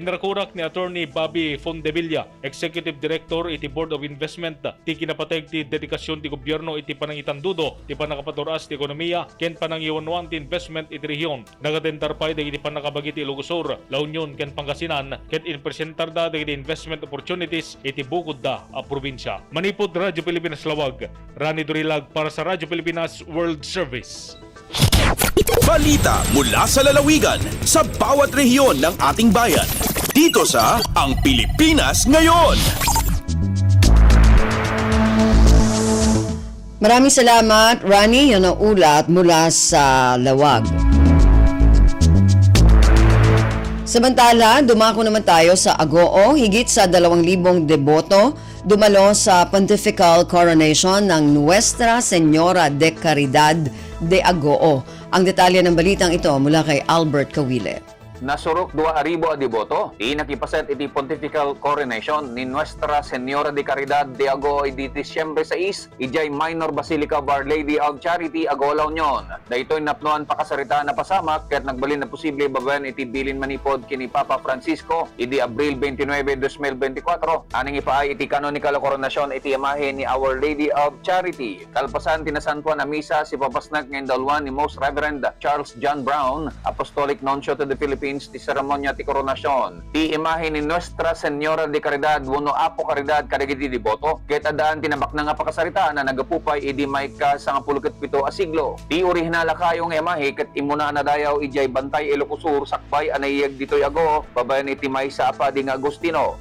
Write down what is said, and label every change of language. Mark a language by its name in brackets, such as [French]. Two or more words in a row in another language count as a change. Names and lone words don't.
[Iloko] Inrakurak ni Attorney Bobby Fondevilla, Executive Director iti Board of Investment, ti kinapateg ti dedikasyon ti gobyerno iti panangitandudo ti panakapaturas ti ekonomiya ken panangiwanwan ti investment iti rehiyon. Nagatendar pa dagiti panakabagi ti Ilocos Sur, La Union ken Pangasinan ken inpresentar da dagiti [English] investment opportunities [Iloko] iti bukod da a probinsya. Manipod Radyo Pilipinas Lawag, Rani Dorilag [Filipino] para sa [Iloko] Radyo Pilipinas World Service. [Filipino] Balita mula sa lalawigan sa bawat rehiyon ng ating bayan. Dito sa Ang Pilipinas Ngayon. Maraming salamat, Rani. Yan ang ulat mula sa Lawag. Samantala, dumako naman tayo sa Agoo. Higit sa 2,000 deboto dumalo sa Pontifical Coronation ng Nuestra Señora de Caridad de Agoo. Ang detalye ng balitang ito mula kay Albert Kawile. [Iloko] Nasurok 2,000 a deboto. Inakipaset iti Pontifical Coronation ni Nuestra Señora de Caridad de Agoo di Disyembre 6, ijay Minor Basilica of Our Lady of Charity, Agoo, La Union. Daytoy napnoan pakasarita na pasamak ket nagbalin na posible babayan iti bilin manipod kini Papa Francisco idi Abril 29, 2024. Aning ipaay iti [English] canonical coronation [Iloko] iti imahe ni Our Lady of Charity. Kalpasan tinasantuan na misa si papasnak ngayon dalwan ni Most Reverend Charles John Brown, [English] Apostolic Nuncio to the Philippines, [Iloko] ti seremonya ti koronasyon. Ti imahe ni Nuestra Señora de Caridad wenno Apo Caridad kadagiti deboto ket adaan tinabak na nga pakasarita na nagapupay idi mayka 97 a siglo. Ti orihinala kayo nga imahe ket imuna na dayaw ijay Bantay, Ilocos Sur, sakbay anayeg ditoy Agoo babayan iti maysa apa di nga Agustino.